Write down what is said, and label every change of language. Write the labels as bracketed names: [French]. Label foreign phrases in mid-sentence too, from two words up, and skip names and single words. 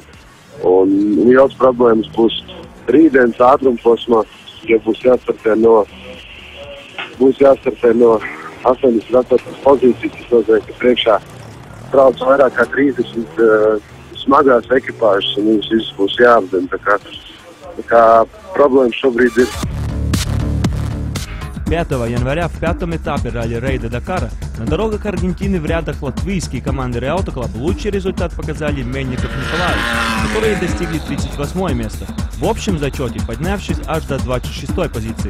[Latvian] Un liels problēmas būs rītdienas ātrumposmā, ja būs jāstartē no 88. pozīcijas, tas nozīmē, ka priekšā brauc vairāk kā 30 smagās ekipāžas, un viņas visas būs jāapdien. Tā kā [Russian] проблема шобрид. 5 января в 5-м этапе ралли-рейда Дакара на дорогах Аргентины в рядах латвийской команды Реауто Клаб лучший результат показали Мельников Николаев, которые достигли 38 место, в общем зачете поднявшись аж до 26 позиции.